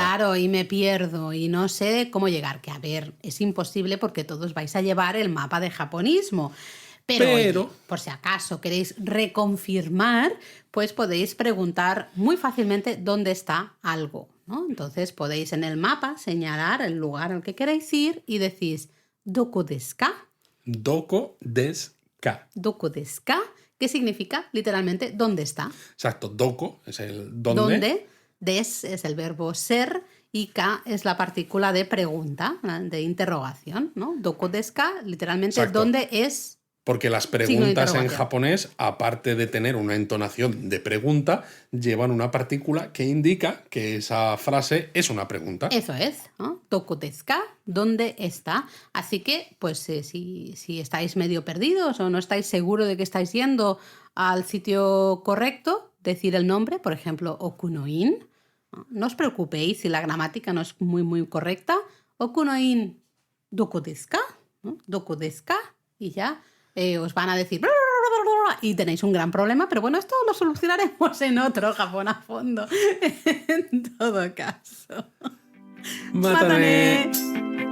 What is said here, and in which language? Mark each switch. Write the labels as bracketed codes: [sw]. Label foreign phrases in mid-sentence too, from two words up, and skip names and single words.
[es] Claro, y me pierdo y no sé cómo llegar. Que a ver, es imposible porque todos vais a llevar el mapa de japonismo. Pero oye, por si acaso queréis reconfirmar, pues podéis preguntar muy fácilmente dónde está algo, ¿no? Entonces podéis en el mapa señalar el lugar al que queréis ir y decís [ja] ¿どこですか? どこですか. ¿どこですか? [es] ¿Qué significa literalmente dónde está? Exacto, doko es el dónde. ¿Dónde? Des es el verbo ser y ka es la partícula de pregunta, de interrogación, ¿no? [ja] どこですか, literalmente [es] Exacto. ¿dónde es? Porque las preguntas en japonés, aparte de tener una entonación de pregunta, llevan una partícula que indica que esa frase es una pregunta. Eso es, ¿no? [ja] どこですか, [es] ¿dónde está? Así que, pues si estáis medio perdidos o no estáis seguros de que estáis yendo al sitio correcto, decir el nombre, por ejemplo, Okunoin. No os preocupéis si la gramática no es muy correcta. [ja] 奥之院どこですか, ¿no? どこですか, [es] y ya os van a decir y tenéis un gran problema, pero bueno, esto lo solucionaremos en otro Japón a fondo. En todo caso. ¡Mátane!